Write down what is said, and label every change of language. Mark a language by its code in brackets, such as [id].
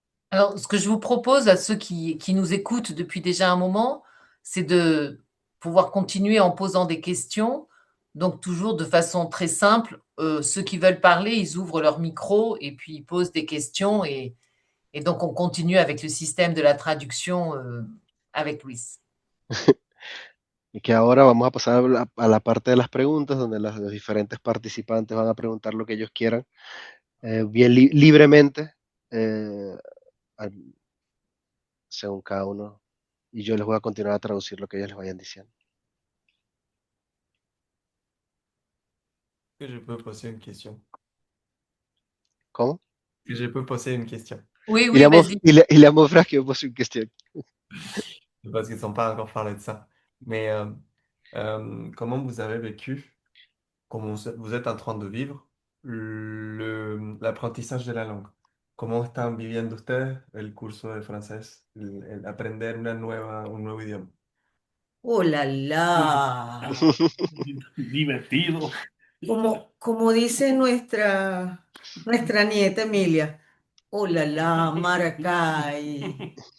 [fr] Alors, ce que je vous propose à ceux qui nous écoutent depuis déjà un moment, c'est de pouvoir continuer en posant des questions. Donc, toujours de façon très simple, ceux qui veulent parler, ils ouvrent leur micro et puis ils posent des questions. Et donc, on continue avec le système de la traduction avec Luis. [es] Y que ahora vamos a pasar a la parte de las preguntas, donde los diferentes participantes van a preguntar lo que ellos quieran, bien libremente, eh, según cada uno. Y yo les voy a continuar a traducir lo que ellos les vayan diciendo. [fr] Que je peux poser une question. [es] ¿Cómo? [fr] Que je peux poser une question. Oui, oui, vas-y. Il a mon frère qui me pose une question. Parce qu'ils ne sont pas encore parlé de ça. Mais comment vous avez vécu, comment vous êtes en train de vivre l'apprentissage de la langue? [es] ¿Cómo están viviendo ustedes el curso de francés, el aprender un nuevo idioma? ¡Oh, la, la! Divertido. Como dice nuestra nieta Emilia, ¡oh, la, Maracay!